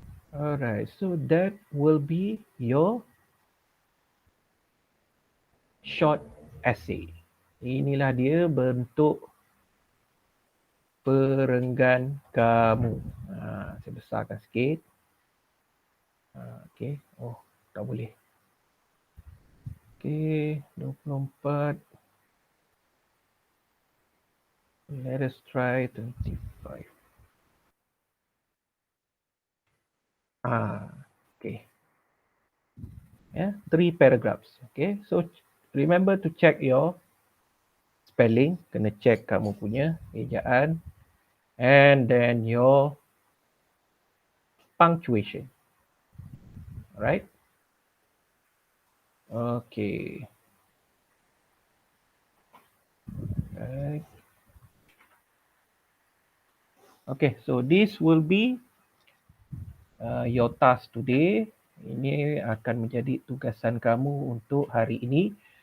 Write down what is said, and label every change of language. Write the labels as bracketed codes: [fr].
[en] Alright, so that will be your short essay. [ms] Inilah dia bentuk perenggan kamu. Saya besarkan sikit. Okay. Oh, tak boleh. [en] Okay, 24. Let us try 25. Okay. Yeah, 3 paragraphs. Okay, so remember to check your spelling. [ms] Kena check kamu punya ejaan. And then your punctuation. Alright. Okay. Right. [en] Okay, so this will be your task today. [ms] Ini akan menjadi tugasan kamu untuk hari ini.